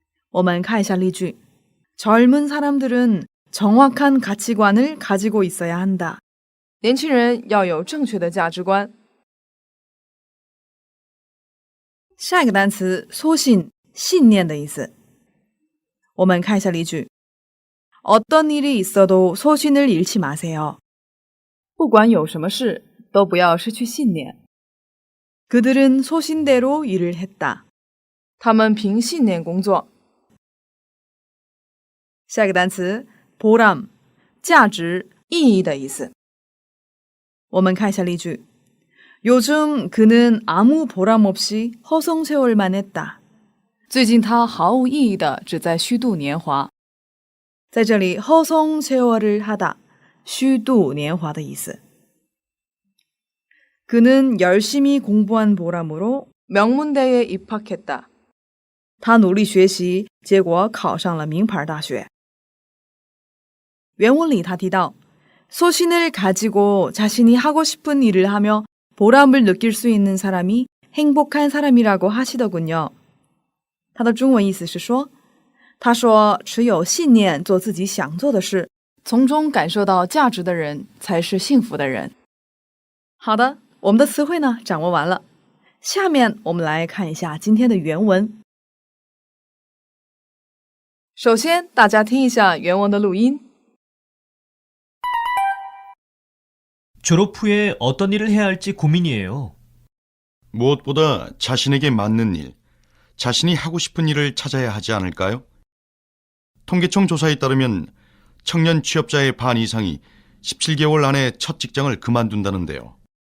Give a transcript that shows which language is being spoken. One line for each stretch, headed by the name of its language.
Chinese: 我们看一下例句。
Korean: 젊은 사람들은 정확한 가치관을 가지고 있어야 한다.
Chinese: 年轻人要有正确的价值观。下一个单词 소신 信念的意思。我们看一下例句。
Korean: 어떤 일이 있어도 소신을 잃지 마세요.
Chinese: 不管有什么事，都不要失去信念。
Korean: 그들은 소신대로 일을 했다.
Chinese: 他们凭信念工作。下一个单词 보람 价值、意义的意思。我们看一下例句。
Korean: 요즘 그는 아무 보람 없이 허송세월만 했다.
Chinese: 最近他毫无意义的只在虚度年华。在这里
Korean: 허송세월을 하다
Chinese: 虚度年华的意思。
Korean: 그는 열심히 공부한 보람으로 명문대에 입학했다.
Chinese: 他努力学习，结果考上了名牌大学。原文里他提到
Korean: 소신을 가지고 자신이 하고 싶은 일을 하며 보람을 느낄 수 있는 사람이 행복한 사람이라고 하시더군요.
Chinese: 他的中文意思是说，他说持有信念做自己想做的事，从中感受到价值的人才是幸福的人。好的，我们的词汇呢掌握完了，下面我们来看一下今天的原文。首先，大家听一下原文的录音。
Korean: 졸업 후에 어떤 일을 해야 할지 고민이에요. 무엇보다 자신에게 맞는 일, 자신이 하고 싶은 일을 찾아야 하지 않을까요? 통계청 조사에 따르면 청년 취업자의 반 이상이 17개월 안에 첫 직장을 그만둔다는데요.